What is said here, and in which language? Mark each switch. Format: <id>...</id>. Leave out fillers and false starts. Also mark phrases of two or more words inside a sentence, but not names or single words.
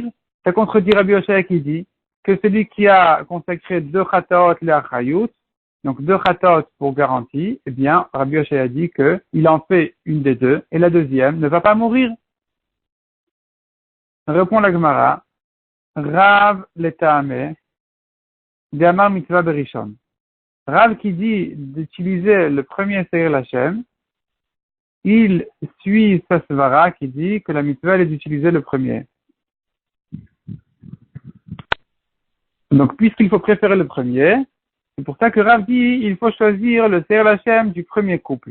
<fr>Ça contredit Rabbi Yoshaya qui dit que celui qui a consacré deux chataot le Achayut, donc deux chataot pour garantie, eh bien Rabbi Yoshaya dit que il en fait une des deux et la deuxième ne va pas mourir. Répond la Gemara,</fr> <arc>רב לטעמיה דאמר מצוה בראשון.</arc> <fr>Rav qui dit d'utiliser le premier</fr> <he>שעיר לה,</he> <fr>il suit sa svara qui dit que la mitzvah est d'utiliser le premier. Donc, puisqu'il faut préférer le premier, c'est pour ça que Rav dit il faut choisir le</fr> <he>שעיר לה</he> <fr>du premier couple.</fr>